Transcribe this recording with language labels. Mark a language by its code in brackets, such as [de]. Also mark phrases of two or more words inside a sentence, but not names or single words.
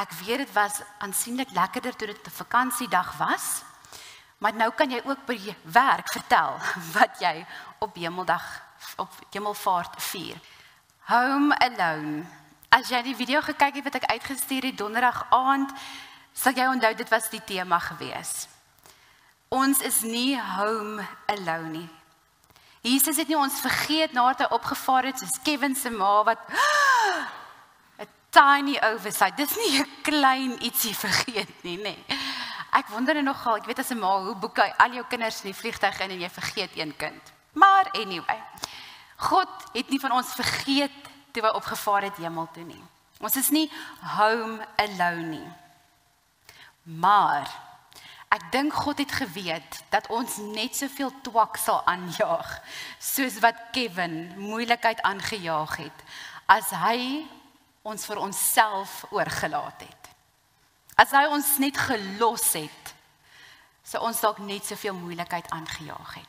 [af] Ek weet dit was aansienlik lekkerder toe dit 'n vakansiedag was, maar nou kan jy ook by jou werk vertel wat jy op Hemelvaart vier. [en] Home Alone. [af] As jy die video gekyk het wat ek uitgestuur het donderdag aand, sal jy onthou dit was die tema gewees. Ons is nie [en] home alone [af] nie. Jesus het nie ons vergeet nadat hy opgevaar het, soos Kevin se ma wat [en] a tiny oversight. [af] Dis nie 'n klein ietsie vergeet nie, nee. Ek wonder nogal, ek weet as 'n ma, hoe boek jy al jou kinders in die vliegtuig in en jy vergeet een kind. Maar anyway, God het nie van ons vergeet toe hy opgevaar het hemel toe nie. Ons is nie [en] home alone [af] nie. Maar ek dink God het geweet dat ons net soveel twak sal aanjaag soos wat Kevin moeilikheid aangejaag het as hy ons vir onsself oorgelaat het. As hy ons net gelos het, sou ons dalk net soveel moeilikheid aangejaag het.